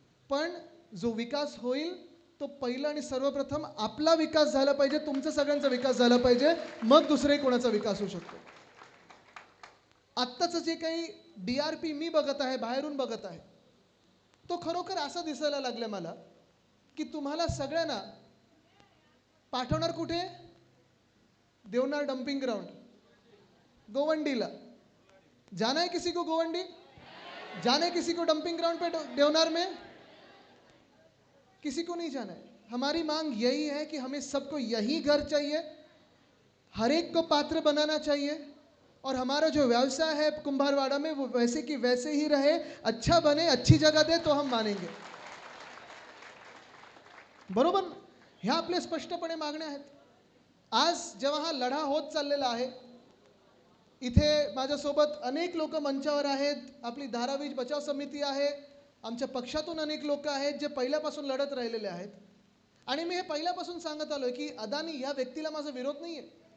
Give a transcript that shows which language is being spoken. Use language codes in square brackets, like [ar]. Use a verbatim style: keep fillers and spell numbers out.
[mr] पण जो विकास होईल तो पहिला आणि सर्वप्रथम आपला विकास झाला पाहिजे, तुमचा सगळ्यांचा विकास झाला पाहिजे, मग दुसऱ्याही कोणाचा विकास होऊ शकतो. आत्ताचं जे काही डी आर पी मी बघत आहे, बाहेरून बघत आहे, तो खरोखर असा दिसायला लागला मला की तुम्हाला सगळ्यांना पाठवणार कुठे? [hi] देवनार डम्पिंग ग्राउंड, गोवंडीला जाना है किसी को? गोवंडी जाना है किसी को? डंपिंग ग्राउंड पे देवनार में किसी को नहीं जाना है. हमारी मांग यही है कि हमें सबको यही घर चाहिए, हर एक को पात्र बनाना चाहिए, और हमारा जो व्यवसाय है कुंभारवाड़ा में वो वैसे की वैसे ही रहे, अच्छा बने, अच्छी जगह दे तो हम मानेंगे, बरोबर? [mr] ह्या आपल्या स्पष्टपणे मागण्या आहेत. आज जेव्हा हा लढा होत चाललेला आहे, इथे माझ्यासोबत अनेक लोक मंचावर आहेत, आपली धारावी बचाव समिती आहे, आमच्या पक्षातून अनेक लोक आहेत जे पहिल्यापासून लढत राहिलेले आहेत. आणि मी हे पहिल्यापासून सांगत आलो की अदानी ह्या व्यक्तीला माझा विरोध नाही आहे.